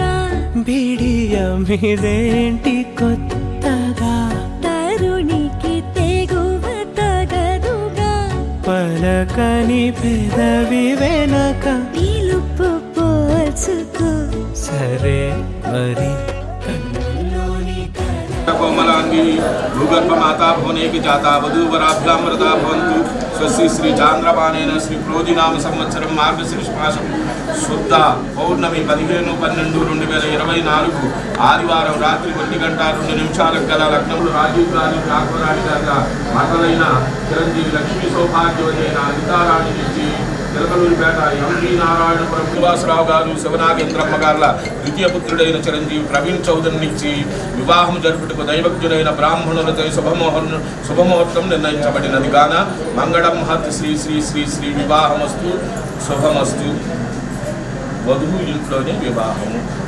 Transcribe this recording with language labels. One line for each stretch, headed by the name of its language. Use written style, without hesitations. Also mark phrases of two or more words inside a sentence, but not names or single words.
Telugu: బిడియమిదేంటి కొత్తగా తరుణికి తెగువ తగదుగా పలకని పెదవి వెనక పిలుపు పోల్చుకో సరే మరి
Sanskrit: कोमलांगी भूगर्भ माता भुवने की जाता वधूवराभ्यामृता भवन्तु स्वस्ति श्री चांद्रपानेन श्री क्रोधि नाम संवत्सरं మార్గశిరీష
Telugu: మాసం శుద్ధ పౌర్ణమి 15/12/2024 ఆదివారం రాత్రి 1:02 గల లగ్నంలో రాజీవ్ గాంధీ రాఘవరాణి గారి మాతలైన చిరంజీవి లక్ష్మీ సౌభాగ్యవతి అయిన అనితారాణి నుంచి తిలకలూరిపేట ఎంపీ నారాయణపురం శ్రీనివాసరావు గారు శివనాగేంద్రమ్మ గారుల ద్వితీయ పుత్రుడైన చిరంజీవి ప్రవీణ్ చౌదరి నుంచి వివాహం జరుపుటకు దైవజ్ఞుడైన బ్రాహ్మణులతో శుభముహూర్తం నిర్ణయించబడినది గాన
Sanskrit: मङ्गलं महत् श्री श्री श्री श्री विवाहमस्तु शुभमस्तु
Telugu: వధువు ఇంట్లోనే వివాహము